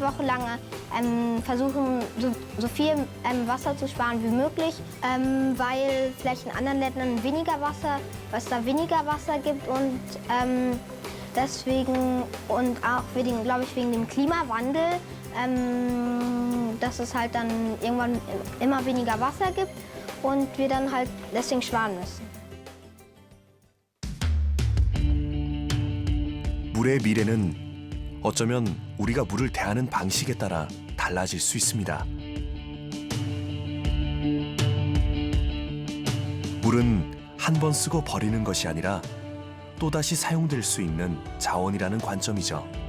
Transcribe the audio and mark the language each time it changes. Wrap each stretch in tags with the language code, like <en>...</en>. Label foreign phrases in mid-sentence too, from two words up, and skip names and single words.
<de>Woche lang versuchen, so viel Wasser zu sparen wie möglich, weil vielleicht in anderen Ländern es da weniger Wasser gibt und deswegen und auch glaube ich, wegen dem Klimawandel, dass es halt dann irgendwann immer weniger Wasser gibt und wir dann halt deswegen sparen müssen.</de> <ko>물의 미래는 어쩌면 우리가 물을 대하는 방식에 따라 달라질 수 있습니다. 물은 한 번 쓰고 버리는 것이 아니라 또다시 사용될 수 있는 자원이라는 관점이죠.</ko>